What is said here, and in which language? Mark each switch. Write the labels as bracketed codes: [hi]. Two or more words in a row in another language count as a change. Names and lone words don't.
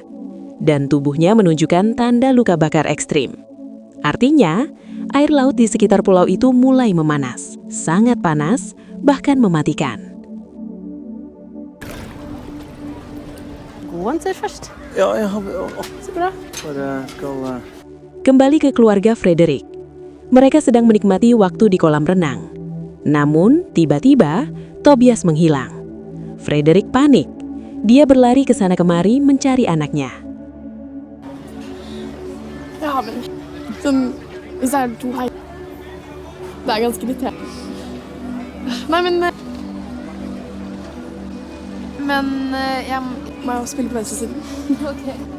[id] Dan tubuhnya menunjukkan tanda luka bakar ekstrim. Artinya, air laut di sekitar pulau itu mulai memanas. Sangat panas, bahkan mematikan. [no] Gå en tur først. Ja, jeg har... Så bra. Bare skal... [id] Kembali ke keluarga Frederick. Mereka sedang menikmati waktu di kolam renang. Namun, tiba-tiba, Tobias menghilang. Frederick panik. Dia berlari ke sana kemari mencari anaknya. [no] Ja, men hvis det er 2 her, det er ganske irriterende. Nei, men jeg må jo spille på venstre siden. Ok.